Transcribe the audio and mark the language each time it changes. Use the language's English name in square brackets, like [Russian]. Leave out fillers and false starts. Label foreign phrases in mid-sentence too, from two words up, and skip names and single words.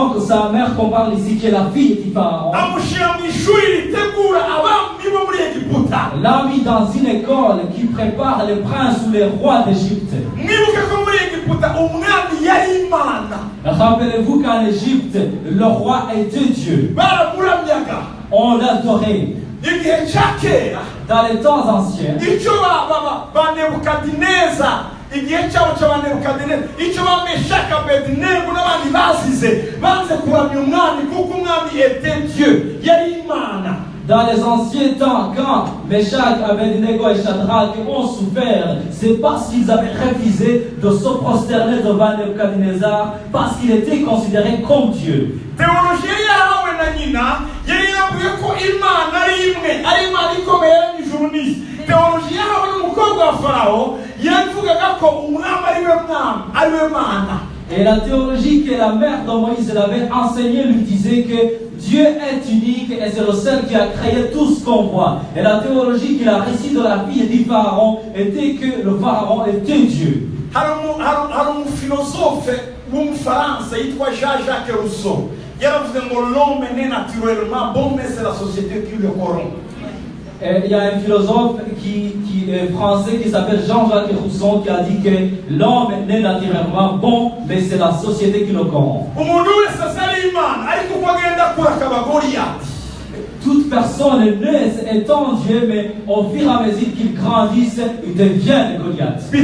[French] sa mère qu'on parle ici, qui est la fille du pharaon, l'a mis dans une école qui prépare les princes ou les rois d'Égypte. Rappelez-vous qu'en Égypte, le roi était Dieu. On l'adorait. Dans les temps anciens, [Kinyarwanda] igihe cyabo cy'abanebukadineza icyo bameshaka Abedinego n'abandi bazize banze kuramya umwami kuko umwami [French] était Dieu [Kinyarwanda] yari Imana. [French] Dans les anciens temps, quand Meshach, Abednego et Shadrach ont souffert, c'est parce qu'ils avaient refusé de se prosterner devant Nebuchadnezzar, parce qu'il était considéré comme Dieu. [Kinyarwanda] Théologie yahawe na nyina yari yabwiye ko Imana ari imwe, ari Imana ikomeye y'ijuru n'isi. Théologie yahawe n'umukobwa wa Farawo yavugaga ko umwami ari we mwami, ari we Mana. [French] Et la théologie que la mère de Moïse l'avait enseignée lui disait que Dieu est unique et c'est le seul qui a créé tout ce qu'on voit. Et la théologie qu'il a récite de la vie du pharaon était que le pharaon était Dieu. Un philosophe [Kinyarwanda] w'umufaransa yitwa Jean-Jacques Rousseau yaravuze ngo [French] l'homme n'est naturellement bon mais c'est la société qui le corrompt. Il y a un philosophe qui est français qui s'appelle Jean-Jacques Rousseau qui a dit que l'homme n'est naturellement bon, mais c'est la société qui le corrompt. Toute personne naît étant Dieu, mais au fur et à mesure qu'ils grandissent, ils deviennent Goliath.